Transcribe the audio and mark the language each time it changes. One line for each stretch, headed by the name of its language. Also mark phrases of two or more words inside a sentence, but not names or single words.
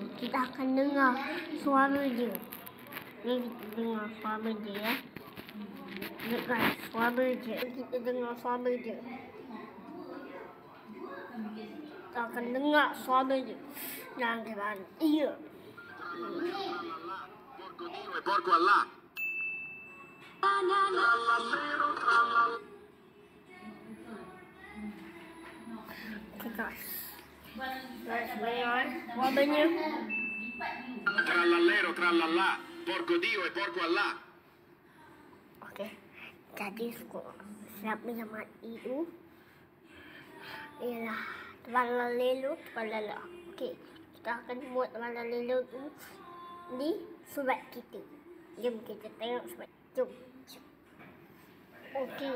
Malay: Kita akan dengar suara dia. Ni kita dengar suara dia ya. Dengar suara dia. Kita dengar suara dia. Kita akan dengar suara dia. Jangan kira iya.
Italian: Porco Dio e porco Allah.
English: Okay guys.
Malay: Guys, dengar suaranya.
Italian: Trallallero, trallallà, porco Dio e porco Allah.
Malay: Okey. Jadi siapa yang mati itu ialah Tralalelo, Tralala. Okey. Kita akan buat Tralalelo tu di surat kita. Jom kita tengok surat. Jom. Okey.